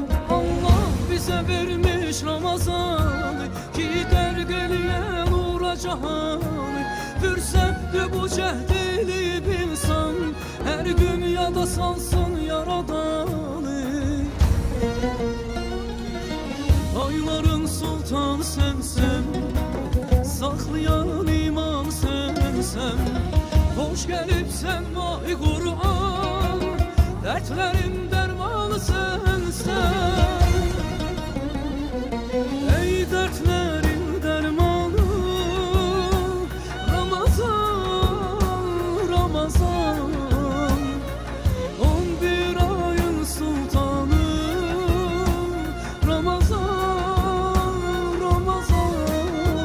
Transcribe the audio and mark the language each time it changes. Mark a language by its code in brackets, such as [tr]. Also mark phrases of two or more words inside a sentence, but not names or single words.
[az] Allah bizə vermiş Ramazan ki qərq eləyən uğra cahan, fürsətdir bu cəhd elib insan, hər gün yada salsın yaradan. [tr] Ayların sultan sensen, saklayan iman sensen, hoş gelipsen mahi Kur'an, dertlerin dermanı sensen. Ey dertlerin dermanı Ramazan, Ramazan, 11 ayın sultanı Ramazan, Ramazan.